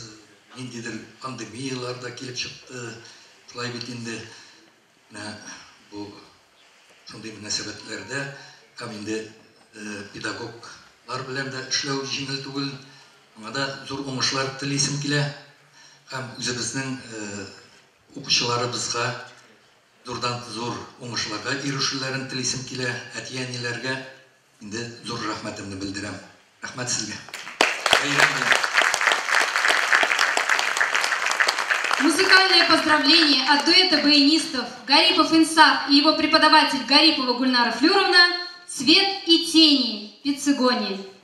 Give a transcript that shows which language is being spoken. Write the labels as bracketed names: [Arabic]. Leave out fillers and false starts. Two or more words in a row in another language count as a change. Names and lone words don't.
[Tatar] Ниндидер пандемияларда килеп чыкты. Шулай бит инде бу шундый мөнәсәбәтләрдә һәм инде педагоглар белән дә эшләү җиңел түгел. Аңа да зур уңышлар телисем килә. Һәм үзебезнең укучыларыбызга зурдан-зур уңышларга ирешүләрен телисем килә. Әти-әниләргә инде зур рәхмәтемне белдерәм. Рәхмәт сезгә. [Russian] Музыкальное поздравление от дуэта баянистов Гарипов Инсаф и его преподаватель Гарипова Гульнара Флюровна «Свет и тени» Пиццигони.